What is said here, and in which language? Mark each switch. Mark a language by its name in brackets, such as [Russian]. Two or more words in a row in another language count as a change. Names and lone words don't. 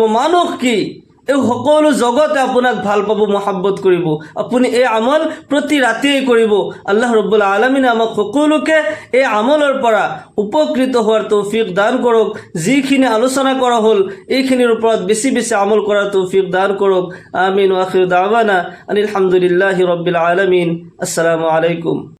[Assamese] মানুহ কি, এই সকলো জগতে আপোনাক ভাল পাব, মহাব্বত কৰিব। আপুনি এই আমল প্ৰতি ৰাতিয়েই কৰিব। [Arabic] الله رب العالمين [Assamese] আমাক সকলোকে এই আমলৰ পৰা উপকৃত হোৱাৰ তৌফিক দান কৰক। যিখিনি আলোচনা কৰা হ'ল, এইখিনিৰ ওপৰত বেছি বেছি আমল কৰাৰ তৌফিক দান কৰক। আমিন। [Arabic] وآخر دعوانا أن الحمد لله رب العالمين. السلام عليكم.